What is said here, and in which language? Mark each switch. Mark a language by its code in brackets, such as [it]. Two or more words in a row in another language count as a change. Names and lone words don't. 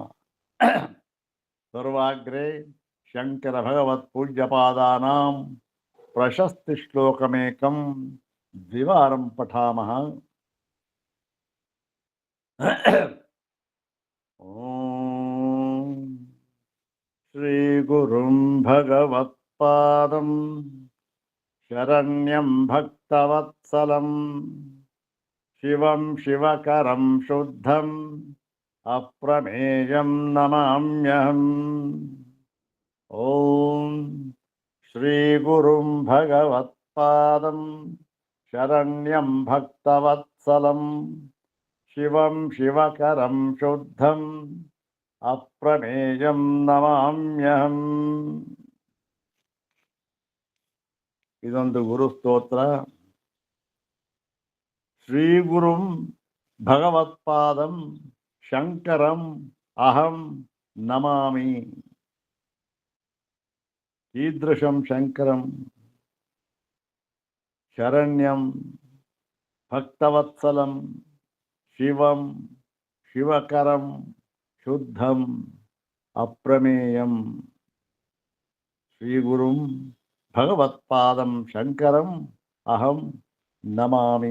[sa] सर्वाग्रे शंकर भगवत पूज्यपादानां प्रशस्ति श्लोकमेकं द्विवारं पठामः। ಓಂ ಶ್ರೀ ಗುರುಂ ಭಗವತ್ಪಾದಂ ಶರಣ್ಯಂ ಭಕ್ತವತ್ಸಲಂ ಶಿವಂ ಶಿವಕರಂ ಶುದ್ಧಂ ಅಪ್ರಮೇಯಂ ನಮಾಮ್ಯಹಂ. ಓಂ ಶ್ರೀ ಗುರುಂ ಭಗವತ್ಪಾದಂ ಶರಣ್ಯಂ ಭಕ್ತವತ್ಸಲಂ ಶಿವಂ ಶಿವಕರಂ ಶುದ್ಧಂ ಅಪ್ರಮೇಯಂ ನಮಾಮ್ಯಹಂ. [kn] ಇದೊಂದು ಗುರು ಸ್ತೋತ್ರ. [sa] ಶ್ರೀ ಗುರುಂ ಭಗವತ್ಪಾದಂ ಶಂಕರಂ ಅಹಂ ನಮಾಮಿ. ಕೀದೃಶಂ ಶಂಕರಂ ಶರಣ್ಯಂ ಭಕ್ತವತ್ಸಲಂ ಶಿವಂ ಶಿವಕರಂ ಶುದ್ಧಂ ಅಪ್ರಮೇಯಂ. ಶ್ರೀಗುರುಂ ಭಗವತ್ಪಾದಂ ಶಂಕರಂ ಅಹಂ ನಮಾಮಿ.